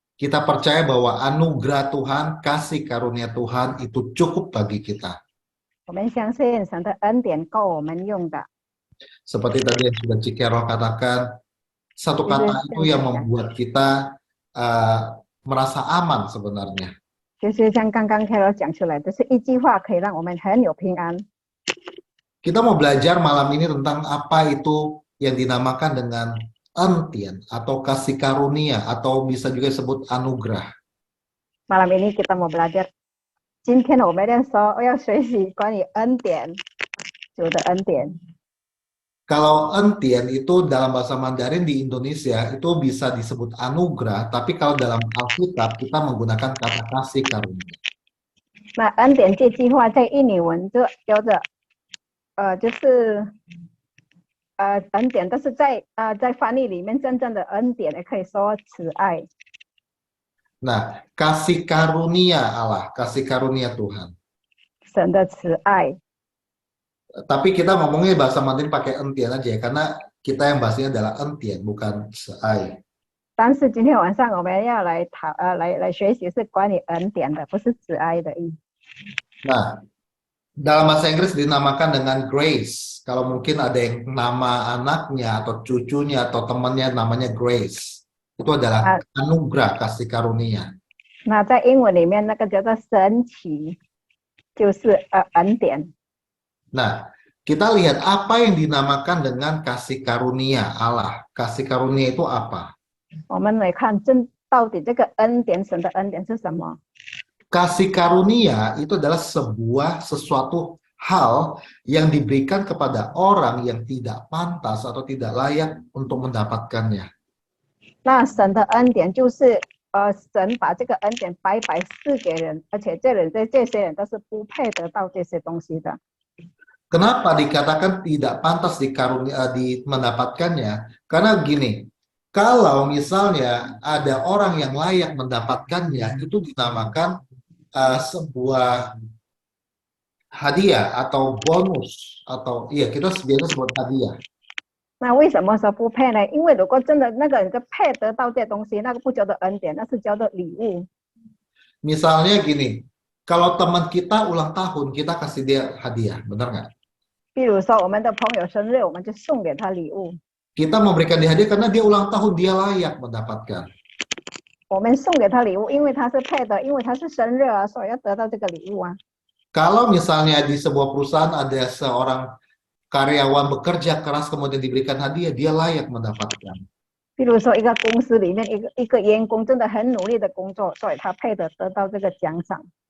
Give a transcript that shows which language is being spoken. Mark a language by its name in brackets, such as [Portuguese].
[Indonesian] Kita percaya bahwa anugerah Tuhan, kasih karunia Tuhan itu cukup bagi kita. [Chinese] 我们相信神的恩典够我们用的。 [Indonesian] Seperti tadi yang sudah Cikero katakan, satu kata itu yang membuat kita merasa aman sebenarnya. [Chinese] 就是像刚刚 Carol 讲出来的，是一句话可以让我们很有平安。 [Indonesian] Kita mau belajar malam ini tentang apa itu yang dinamakan dengan entian atau kasih karunia atau bisa juga disebut anugerah. Malam ini kita mau belajar， [Chinese] 今天我们要学习关于恩典，主的恩典。 [Indonesian] Kalau entian itu dalam bahasa Mandarin di Indonesia itu bisa disebut anugerah, tapi kalau dalam Alkitab kita menggunakan kata kasih karunia. [Chinese] 那恩典这句话在印尼文就叫做就是恩典，但是在翻译里面真正的恩典也可以说慈爱。 [Indonesian] Nah, kasih karunia Allah, kasih karunia Tuhan. [Chinese] 神的慈爱。 [Indonesian] Tapi kita ngomongnya bahasa Mandarin pakai entian aja ya, karena kita yang bahasanya adalah entian, bukan seai. [Chinese] 但是今天晚上我们要来学习是关于恩典的，不是慈爱的意思。 [Indonesian] Nah, dalam bahasa Inggris dinamakan dengan grace. Kalau mungkin ada yang nama anaknya atau cucunya atau temannya namanya Grace, itu adalah anugerah kasih karunia. [Chinese] 那在英文里面那个叫做神奇，就是恩典。 [Indonesian] Nah, kita lihat apa yang dinamakan dengan kasih karunia Allah. Kasih karunia itu apa? [Chinese] 我们来看到底这个恩典，神的恩典是什么？ [Indonesian] Kasih karunia itu adalah sesuatu hal yang diberikan kepada orang yang tidak pantas atau tidak layak untuk mendapatkannya. [Chinese] 那神的恩典就是神把这个恩典白白赐给人，而且这些人都是不配得到这些东西的。 [Indonesian] Kenapa dikatakan tidak pantas mendapatkannya? Karena gini, kalau misalnya ada orang yang layak mendapatkannya, itu dinamakan sebuah hadiah atau bonus atau iya kita biasa sebut hadiah. [Chinese] 那为什么说不配呢？因为如果真的那个人就配得到这东西，那个不叫做恩典，那是叫做礼物。 [Indonesian] Misalnya gini, kalau teman kita ulang tahun, kita kasih dia hadiah, benar nggak? [Chinese] 比如说我们的朋友生日，我们就送给他礼物。 [Indonesian] Kita memberikan dia hadiah karena dia ulang tahun, dia layak mendapatkan. [Chinese] 我们送给他礼物，因为他是配的，因为他是生日啊，所以要得到这个礼物啊。 [Indonesian] Kalau misalnya di sebuah perusahaan ada seorang karyawan bekerja keras kemudian diberikan hadiah, dia layak mendapatkan. [Chinese] 比如说，一个公司里面，一个员工真的很努力的工作，所以他配得到这个奖赏。